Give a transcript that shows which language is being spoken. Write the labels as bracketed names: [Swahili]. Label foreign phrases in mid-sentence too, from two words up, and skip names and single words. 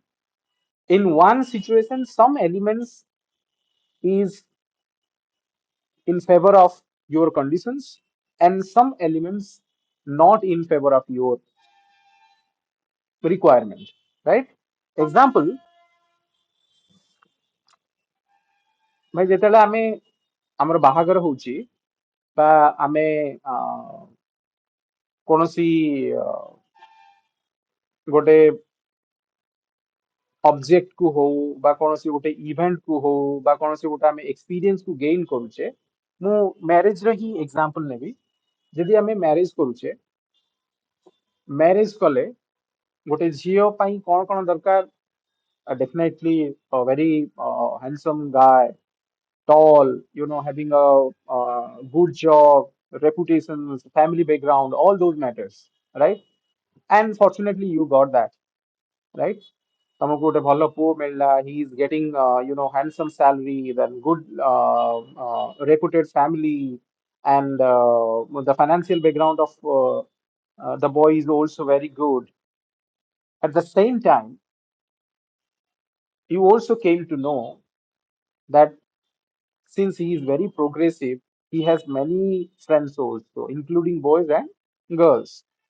[English] In one situation, some elements is in favor of your conditions and some elements not in favor of your requirement, right? Example, [Odia] ଭାଇ ଯେତେବେଳେ ଆମେ ଆମର ବାହାଘର ହଉଛି ବା ଆମେ କୌଣସି ଗୋଟେ ଅବଜେକ୍ଟ କୁ ହଉ ବା କୌଣସି ଗୋଟେ ଇଭେଣ୍ଟ କୁ ହଉ ବା କୌଣସି ଗୋଟେ ଆମେ ଏକ୍ସପିରିଏନ୍ସ କୁ ଗେନ୍ କରୁଛେ ମୁଁ ମ୍ୟାରେଜ ର ହିଁ ଏକ୍ସାମ୍ପଲ ନେବି ଯଦି ଆମେ ମ୍ୟାରେଜ କରୁଛେ ମ୍ୟାରେଜ କଲେ ଗୋଟେ ଝିଅ ପାଇଁ କଣ କଣ ଦରକାର [English] definitely a very handsome guy, tall, having a good job, reputation, family background, all those matters, right? And fortunately, you got that, right? [Odia] ତମକୁ ଗୋଟେ ଭଲ ପୁଅ ମିଳିଲା, [English] he is getting handsome salary, then good reputed family, and the financial background of the boy is also very good. At the same time, you also came to know that since he is very progressive, he has many friends also, including boys and girls.